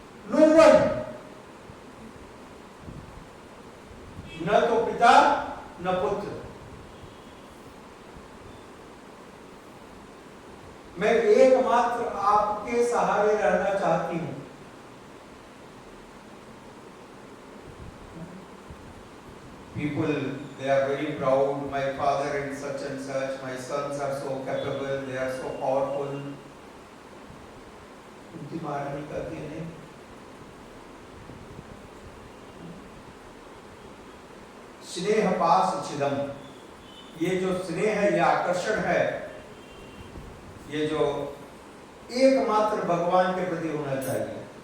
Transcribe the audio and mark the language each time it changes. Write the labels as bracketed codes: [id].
[en] no one, [hi] न तो पिता न पुत्र, मैं एकमात्र आपके सहारे रहना चाहती हूं। [en] People, they are very proud. My father is such and such. My sons are so capable. They are so powerful. [hi] Kunti महारानी कहती है नहीं, स्नेह पास छिदम, ये जो स्नेह है, ये आकर्षण है, ये जो एकमात्र भगवान के प्रति होना चाहिए।